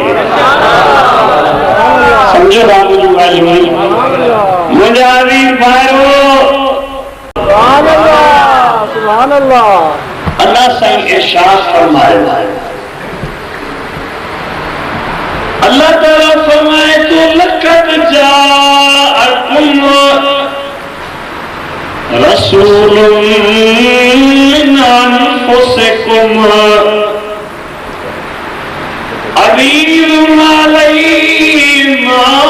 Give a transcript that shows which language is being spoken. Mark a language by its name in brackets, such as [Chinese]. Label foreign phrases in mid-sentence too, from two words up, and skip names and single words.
[Sindhi] सम्झो था मुंहिंजूं ॻाल्हियूं? मुंहिंजा अज़ीज़ भाइरो, अल्लाह साईं इरशाद फरमायो, अल्लाह ताला फरमाए तो [Arabic] لقد جاءكم رسول من أنفسكم عزيز عليه ما